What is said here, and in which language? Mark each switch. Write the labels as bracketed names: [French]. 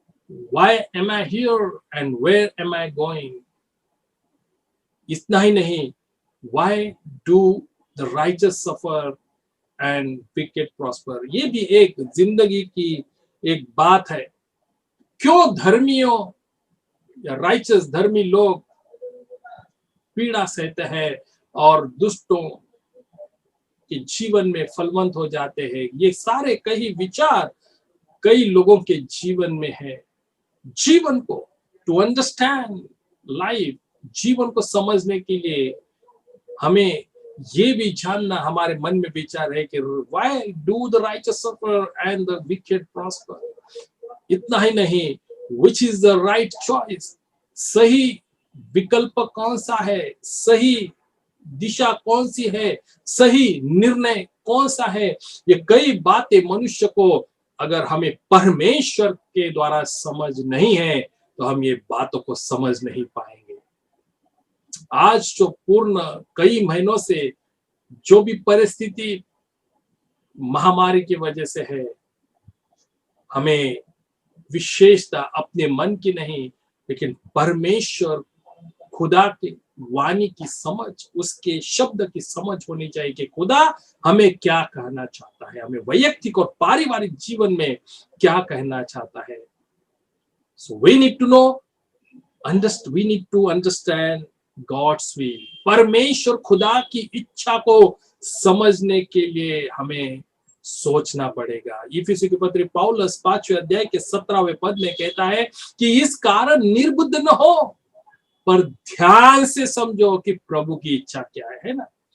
[English] Why am I here and where am I going? [Hindi] इतना ही नहीं, [English] why do the righteous suffer and wicked prosper? [Hindi] ये भी एक जिंदगी की एक बात है। क्यों धर्मियों या राइचस धर्मी लोग पीड़ा सहते हैं और दुष्टों के जीवन में फलवंत हो जाते हैं? ये सारे कई विचार कई लोगों के जीवन में है। जीवन को [English] to understand life, [Hindi] जीवन को समझने के लिए हमें ये भी जानना हमारे मन में विचार है कि [English] why do the righteous suffer and the wicked prosper? [Hindi] इतना ही नहीं, [English] which is the right choice? [Hindi] सही विकल्प कौन सा है, सही दिशा कौन सी है, सही निर्णय कौन सा है? ये कई बातें मनुष्य को अगर हमें परमेश्वर के द्वारा समझ नहीं है तो हम ये बातों को समझ नहीं पाएंगे। आज जो पूर्ण कई महीनों से जो भी परिस्थिति महामारी की वजह से है, हमें विशेषता अपने मन की नहीं लेकिन परमेश्वर खुदा के वाणी की समझ, उसके शब्द की समझ होनी चाहिए कि खुदा हमें क्या कहना चाहता है, हमें वैयक्तिक और पारिवारिक जीवन में क्या कहना चाहता है। [English] So we need to know, we need to understand God's will. [Hindi] परमेश्वर खुदा की इच्छा को समझने के लिए हमें सोचना पड़ेगा। इफिसी के पत्र पौलुस 5वें अध्याय के 17वें पद में कहता है कि इस कारण निर्बुद्ध न हो पर ध्यान से समझो कि प्रभु की इच्छा क्या है ना।